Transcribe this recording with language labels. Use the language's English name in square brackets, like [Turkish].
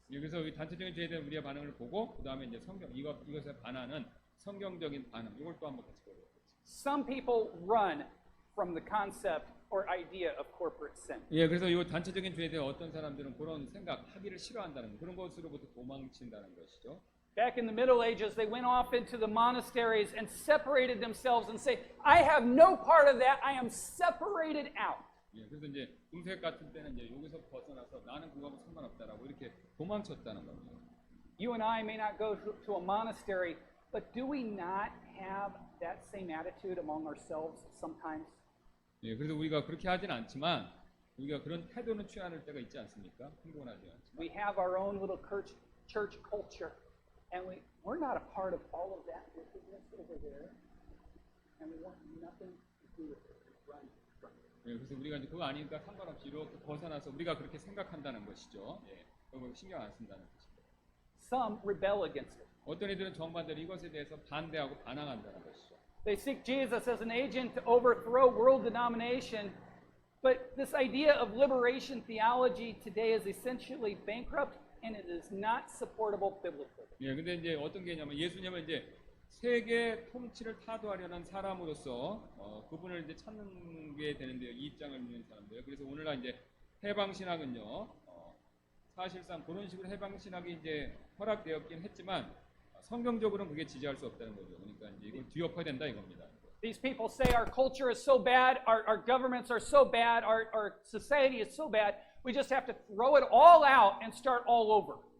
[Korean] 그래서 이 단체적인 죄에 대한 우리의 반응을 보고 그 다음에 이제 이것에 반하는 성경적인 반응, 이걸 또 한번 같이 보도록 하겠습니다. [English] Some people run from the concept or idea of corporate sin. [Korean] 그래서 이 단체적인 죄에 대해 어떤 사람들은 그런 생각, 하기를 싫어한다는 그런 것으로부터 도망친다는 것이죠. [English] Back in the Middle Ages, they went off into the monasteries and separated themselves and say, I have no part of that. I am separated out. [Korean] 그래서 이제 중세 같은 때는 이제 여기서 벗어나서 나는 그거하고 상관없다라고 이렇게 도망쳤다는 겁니다. [English] You and I may not go to a monastery, but do we not have that same attitude among ourselves sometimes? [Korean] 그래서 우리가 그렇게 하진 않지만 우리가 그런 태도는 취하는 때가 있지 않습니까? 흥분하지 않지만. [English] We have our own little church culture, and we're not a part of all of that wickedness over there, and we want nothing to do with it. Run from it. [Korean] 그래서 우리가 이제 그거 아니니까 상관없이 이렇게 벗어나서 우리가 그렇게 생각한다는 것이죠. 그거 신경 안 쓴다는 것입니다. [English] Some rebel against it. [Korean] 어떤 이들은 정반대로 이것에 대해서 반대하고 반항한다는 것이죠. [English] They seek Jesus as an agent to overthrow world denomination, but this idea of liberation theology today is essentially bankrupt and it is not supportable biblically. [Korean] 근데 이제 어떤 개념은 예수님은 이제 세계 통치를 타도하려는 사람으로서 그분을 이제 찾는 게 되는데요. 이 입장을 믿는 사람들. 그래서 오늘날 이제 해방 신학은요. 사실상 그런 식으로 해방 신학이 이제 허락되었긴 했지만 성경적으로는 그게 지지할 수 없다는 거죠. 그러니까 이제 이걸 뒤엎어야 된다 이겁니다. [English] These people say our culture is so bad, our governments are so bad, our society is so bad, we just have to throw it all out and start all over.